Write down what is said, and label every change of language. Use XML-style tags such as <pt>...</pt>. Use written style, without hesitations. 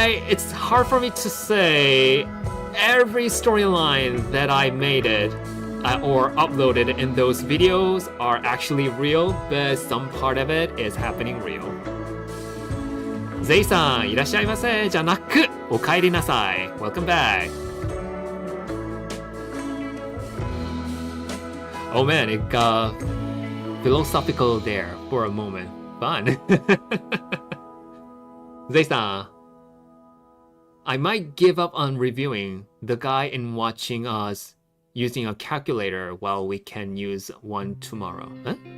<en>It's hard for me to say every storyline that I made it or uploaded in those videos are actually real, but some part of it is happening real.</en> <ja>Zei-san, いらっしゃいませじゃなく、お帰りなさい.</ja> <en>Welcome back. Oh man, it got philosophical there for a moment. Fun. Zei-san, I might give up on reviewing the guy in watching us using a calculator while we can use one tomorrow. Huh?</en>